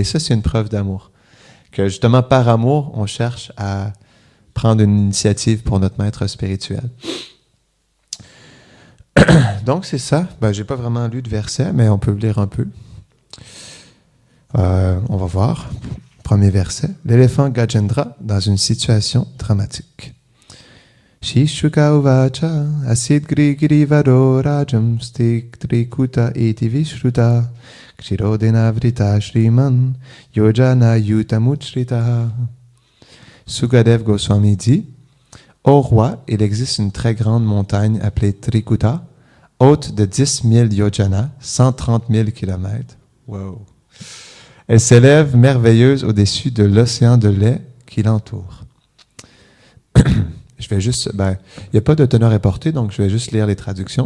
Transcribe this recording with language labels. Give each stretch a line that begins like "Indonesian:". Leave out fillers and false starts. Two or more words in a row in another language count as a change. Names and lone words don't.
French: Ça, c'est une preuve d'amour. Que justement, par amour, on cherche à prendre une initiative pour notre maître spirituel. Donc, c'est ça. Ben, j'ai pas vraiment lu de verset, mais on peut le lire un peu. On va voir. Premier verset. L'éléphant Gajendra dans une situation dramatique.
Sanskrit: Shishuka uvacha asid gri varo rajam stik trikuta iti vishruta kshirodena vrita shriman yojana yutamuchrita.
French: Sukadev Goswami dit: Ô roi, il existe une très grande montagne appelée Trikuta, haute de 10 000 yojana, 130 000 kilomètres. Wow! Elle s'élève merveilleuse au-dessus de l'océan de lait qui l'entoure. Je vais juste, il n'y a pas de teneur et portée, donc je vais juste lire les traductions.